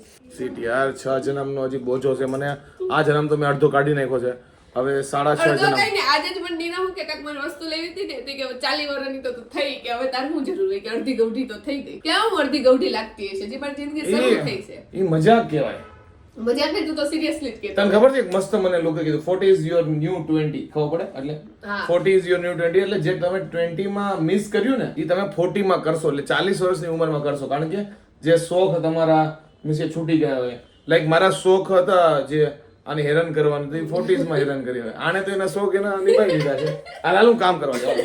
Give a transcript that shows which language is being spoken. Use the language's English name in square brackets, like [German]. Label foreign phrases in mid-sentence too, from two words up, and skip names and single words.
[Gujarati] સીટ યાર, 6 જન્મનો હજી બોજો છે મને. આ જન્મ તો મેં અડધો કાઢી નાખ્યો છે. હવે 6.5 જન્મ. કઈ ને આજે જ મને નીના હું કે કાક મને વસ્તુ લેવી હતી ને, કે 40 વર્ષની તો થઈ, કે હવે તાર શું જરૂર હોય, કે અડધી ગૌઠી તો થઈ ગઈ. કેવું અડધી ગૌઠી લાગતી હશે જે મારી જિંદગી શરૂ થઈ છે. એ મજાક કહેવાય. મજાક નહીં, તું તો સિરિયસલી જ કહેતો. તને ખબર છે મસ્ત મને લોકો કીધું [English] 40 is your new 20, [Gujarati] ખબર પડે? એટલે [English] 40 is your new 20 [Gujarati] એટલે જે તમે 20 માં મિસ કર્યું ને એ તમે 40 માં કરશો, એટલે 40 વર્ષની ઉંમરમાં કરશો. કારણ કે જે શોખ તમારા મિસે છૂટી ગયા હોય, લાઈક મારા શોખ હતા જે આને હેરાન કરવાનું, તો 40s માં હેરાન કરી હોય. આને તો એના શોખ એના નિભાઈ દીધા છે. હાલ હું કામ કરવા જાઉં.